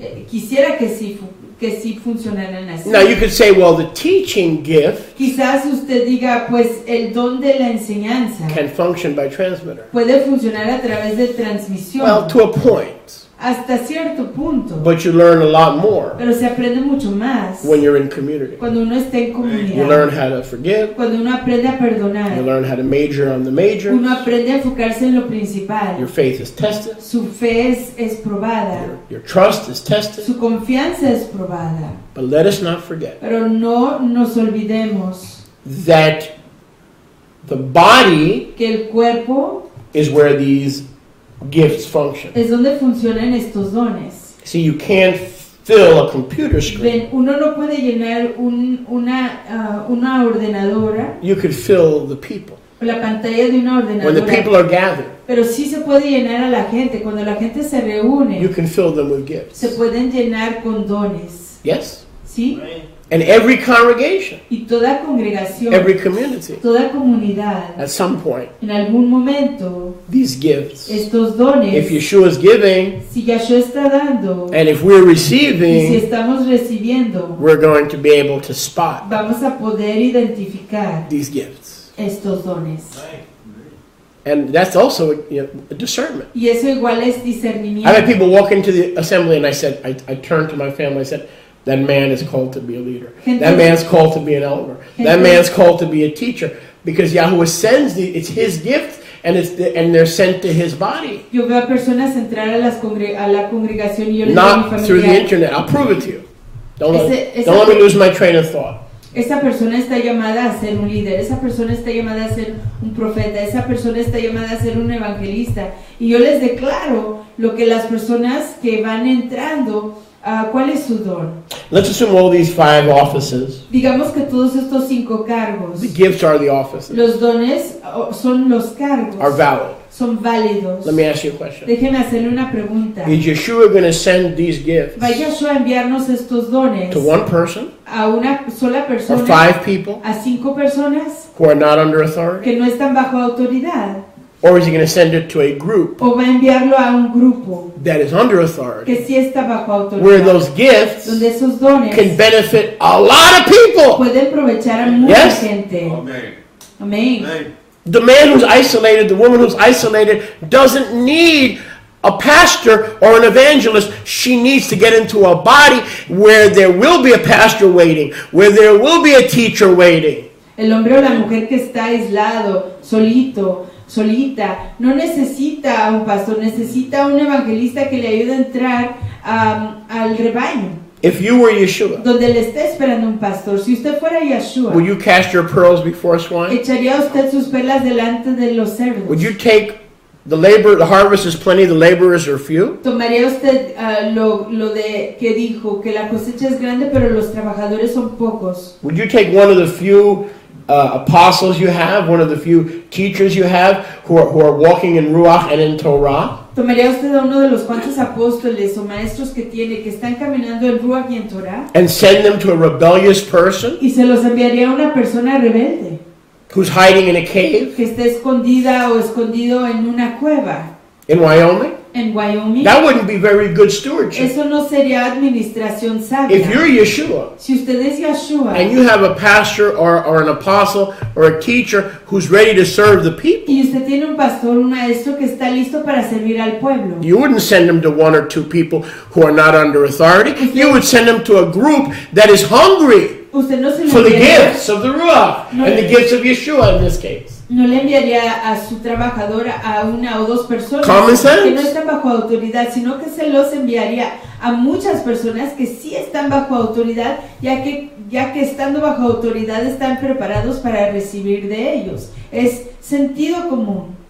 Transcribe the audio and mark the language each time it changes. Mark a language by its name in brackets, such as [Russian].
[Spanish] quisiera que sí funcionaran así. [English] Now you could say, well, the teaching gift [Spanish] Quizás usted diga, pues el don de la enseñanza [English] can function by transmitter. [Spanish] puede funcionar a través de transmisión. [English] Well, to a point. [Spanish] Hasta cierto punto. [English] But you learn a lot more [Spanish] Pero se aprende mucho más [English] when you're in community. [Spanish] cuando uno está en [English] You [Spanish] comunidad. [English] learn how to forgive. [Spanish] Cuando uno aprende a perdonar. [English] You learn how to major on the major. [Spanish] Uno aprende a enfocarse en lo principal. [English] Your faith is tested. [Spanish] Su fe es probada. [English] Your trust is tested. [Spanish] Su confianza es probada. [English] But let us not forget [Spanish] Pero no nos olvidemos [English] that the body [Spanish] que el cuerpo [English] is where these gifts function. [Spanish] es donde funcionan estos dones. [English] See, you can't fill a computer screen. [Spanish] Ven, uno no puede llenar una ordenadora, [English] You could fill the people. [Spanish] la pantalla de una [English] When the people [Spanish] ordenadora, [English] are gathered, [Spanish] pero sí se puede llenar a la gente. Cuando la gente se [English] you [Spanish] reúne, [English] can fill them with gifts. [Spanish] se pueden llenar con dones. [English] Yes? [Spanish] ¿Sí? [English] And every congregation, [Spanish] Y toda congregación, [English] every community, [Spanish] toda comunidad, [English] at some point, [Spanish] en algún momento, [English] these gifts, [Spanish] estos dones, [English] if Yeshua is giving, [Spanish] si Yahshua está dando [English] and if we're [Spanish] y si [English] receiving, [Spanish] estamos recibiendo, [English] we're going to be able to spot [Spanish] vamos a poder identificar [English] these gifts. [Spanish] estos dones. [English] And that's also a discernment. [Spanish] Y eso igual es [English] I've [Spanish] discernimiento. [English] had people walk into the assembly and I turned to my family, I said, that man is called to be a leader. That man's called to be an elder. That man's called to be a teacher. Because Yahuwah sends it's his gift and they're sent to his body. [Spanish] Yo veo a personas entrar a la congregación y yo les digo a mi [English] Not through the [Spanish] familia, [English] internet. I'll prove it to you. Don't [Spanish] Ese- [English] let me lose my train of thought. [Spanish] esa persona está llamada a ser un líder, esa persona está llamada a ser un profeta, esa persona está llamada a ser un evangelista. Y yo les declaro lo que las personas que van entrando, ¿cuál es su don? [English] Let's assume all these 5 offices. [Spanish] Digamos que todos estos 5 cargos, [English] The gifts are the offices. [Spanish] los dones son los cargos, [English] Are valid. [Spanish] son válidos. [English] Let me ask you a question. [Spanish] Déjeme hacerle una pregunta. [English] Is Yeshua going to send these gifts [Spanish] ¿Va Yahshua a enviarnos estos dones [English] to one person [Spanish] a una sola [English] or [Spanish] persona, [English] 5 people [Spanish] a 5 personas [English] who are not under authority? [Spanish] que no están bajo autoridad? [English] Or is he going to send it to a group [Spanish] ¿O va a enviarlo a un grupo [English] that is under authority, [Spanish] que sí está bajo [English] where [Spanish] autoridad? [English] those gifts [Spanish] Donde esos dones [English] can benefit a lot of people? [Spanish] pueden aprovechar a mucha [English] Yes. [Spanish] gente. [English] Amen. [Spanish] Amén. [English] Amen. The man who's isolated, the woman who's isolated, doesn't need a pastor or an evangelist. She needs to get into a body where there will be a pastor waiting, where there will be a teacher waiting. [Spanish] El hombre o la mujer que está aislado, solita, no necesita a un pastor, necesita a un evangelista que le ayude a entrar al rebaño, [English] If you were Yeshua, [Spanish] donde le está esperando un pastor. Si usted fuera Yahshua, [English] would you cast your pearls before swine? [Spanish] ¿echaría usted sus perlas delante de los cerdos? [English] Would you take the harvest is plenty, the laborers are few? [Spanish] ¿Tomaría usted lo de que dijo, que la cosecha es grande pero los trabajadores son pocos? [English] Would you take one of the few apostles you have, one of the few teachers you have who are walking in Ruach and in Torah? [Spanish] ¿Tomaría usted a uno de los cuantos apóstoles o maestros que tiene, que están caminando en Ruach y en Torah, [English] And send them to a rebellious person [Spanish] y se los enviaría a una persona rebelde, [English] who's hiding in a cave [Spanish] que esté escondida o escondido en una cueva [English] in Wyoming? [Spanish] en Wyoming? [English] That wouldn't be very good stewardship. [Spanish] Eso no sería administración [English] If [Spanish] sabia. [English] you're Yeshua [Spanish] Si usted es Yahshua [English] and you have a pastor or an apostle or a teacher who's ready to serve the people, [Spanish] y usted tiene un pastor, un maestro que está listo para servir al pueblo, [English] you wouldn't send them to 1 or 2 people who are not under authority. You would send them to a group that is hungry [Spanish] usted no se lo [English] for the [Spanish] enviaría, [English] gifts of the Ruach and the gifts of Yeshua in this case. [Spanish] no le enviaría a su trabajador a 1 o 2 personas [English] Common sense. [Spanish] que no están bajo autoridad, sino que se los enviaría a muchas personas que sí están bajo autoridad, ya que estando bajo autoridad están preparados para recibir de ellos. Es sentido común.